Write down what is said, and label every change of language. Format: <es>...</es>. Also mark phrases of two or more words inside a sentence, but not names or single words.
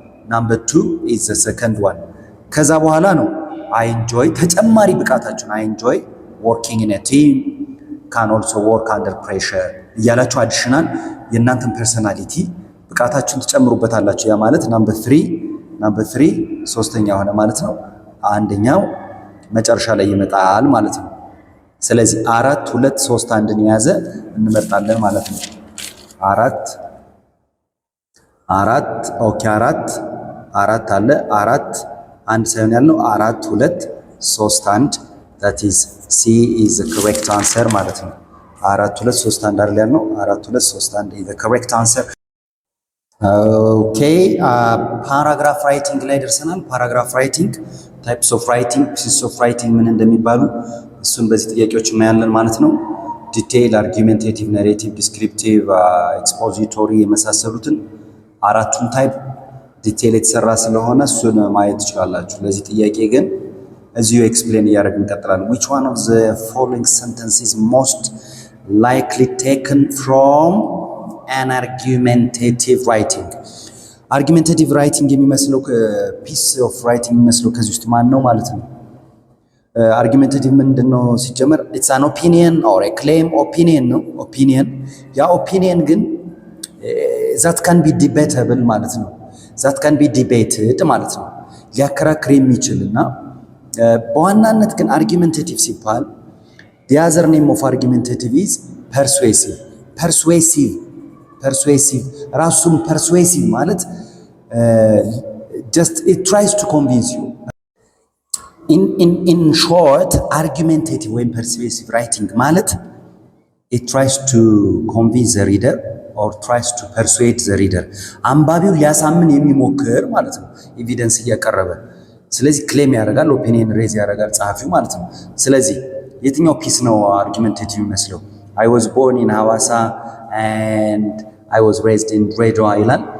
<en>number 2 is the second one።</en> <am>ከዛ በኋላ ነው</am> <en>I enjoy</en> <am>ተጨማሪ ብቃታችሁን</am> <en>I enjoy working in a team can also work under pressure</en> <am>እያላችሁ አዲሽናል የእናንተን ፐርሰናሊቲ ብቃታችሁን ትጨምሩበታላችሁ። ያ ማለት</am> <en>number 3</en> <am>ሶስተኛ ሆነ ማለት ነው። አንደኛው መጨረሻ ላይ ይመጣል ማለት ነው። ስለዚህ 4 2 3 1ን የያዘ እንመርጣለን ማለት ነው። 4 ኦኬ 4 አለ 4 አንድ ሳይሆን ያለው 4 2 3 1</am> <en>that is C is the correct answer</en> <am>ማለት ነው። 4 2 3 1 አይደል ያልነው?</am> <en>4 2 3 1 is the correct answer። okay paragraph writing</en> <am>ላይ ደርሰናል።</am> <en>paragraph writing types of writing pieces of writing</en> <am>ምን እንደሚባሉ እሱን በዚህ ጥያቄዎች እናያለን ማለት ነው።</am> <en>detail, argumentative, narrative, descriptive, expository</en> <am>የመሳሰሉትን አራቱን</am> <en>type detail</en> <am>የተሰራ ስለሆነ እሱን ማየት ትችላላችሁ። ለዚህ ጥያቄ ግን እዚሁ ኤክስፕሌን እያደረግን እንቀጥላለን።</am> <en>which one of the following sentences most likely taken from an argumentative writing? argumentative writing</en> <am>የሚመስለው</am> <en>piece of writing</en> <am>የሚመስለው ከዚህ ውስጥ ማን ነው ማለት ነው? argumentative ምንድነው ሲጀመር?</am> <en>it's an opinion or a claim opinion ነው። opinion ያ opinion ግን that can be debatable</en> <am>ማለት ነው።</am> <en>that can be debated</en> <am>ማለት ነው። ሊያከራክር የሚችልና በዋናነት ግን</am> <en>argumentative ሲባል the other name of argumentative is persuasive ራሱም persuasive ማለት just it tries to convince you in short argumentative ወይም persuasive writing ማለት it tries to convince the reader or tries to persuade the reader</en> <am>አንባቢው ሊያሳምን የሚሞክር ማለት ነው ኤቪደንስ እያቀረበ ስለዚህ ክሌም ያደርጋል</am> <en>opinion raise</en> <am>ያደርጋል ጸሐፊው ማለት ነው ስለዚህ የትኛው ፒስ ነው</am> <en>argumentative የሚመስለው I was born in Hawassa and I was raised in Redwa ይላል</en>